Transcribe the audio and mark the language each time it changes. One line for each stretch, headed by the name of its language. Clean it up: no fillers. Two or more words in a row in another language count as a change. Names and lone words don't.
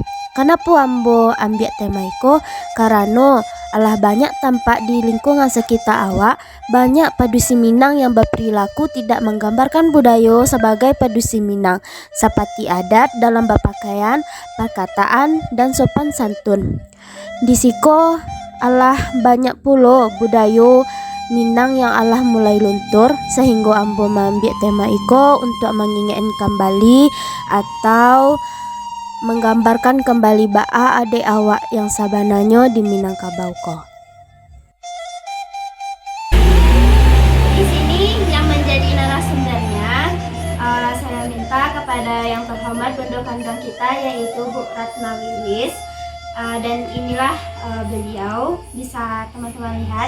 Indonesian: Kenapa Ambo ambil tema itu? Karena alah banyak tampak di lingkungan sekitar awak banyak padusi Minang yang berperilaku tidak menggambarkan budaya sebagai padusi Minang, seperti adat dalam berpakaian, perkataan, dan sopan santun.
Minangkabau: Di siko alah
Indonesian: banyak pula budaya Minang yang alah mulai luntur, sehingga Ambo mengambil tema iko untuk mengingatkan kembali atau menggambarkan kembali ba'a adik awak yang sabananya di Minangkabau ko. Di sini yang menjadi narasumbernya saya minta kepada yang terhormat Bondo Kandung kita yaitu Bu Ratna Wilis. Dan inilah beliau, bisa teman-teman lihat.